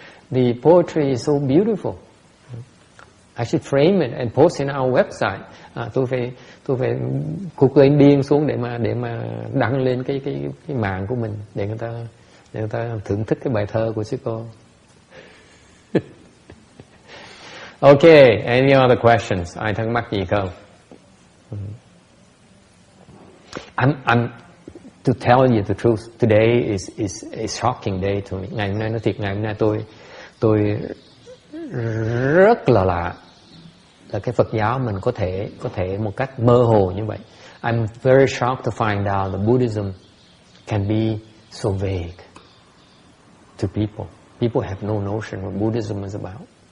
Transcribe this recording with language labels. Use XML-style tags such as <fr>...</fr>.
<en>The poetry is so beautiful. I should frame it and post in our website.</en> <vi>Tôi phải cục lên điên xuống để mà đăng lên cái mạng của mình để người ta thưởng thức cái bài thơ của sư cô.</vi> <en>Okay, any other questions?</en> <vi>Ai thắc mắc gì không?</vi> <en>I'm to tell you the truth, today is a shocking day to me.</en> <vi>Ngày hôm nay nói thiệt, ngày hôm nay tôi rất là lạ là cái Phật giáo mình có thể một cách mơ hồ như vậy.</vi> <en>I'm very shocked to find out that Buddhism can be so vague to people. People have no notion what Buddhism is about.</en>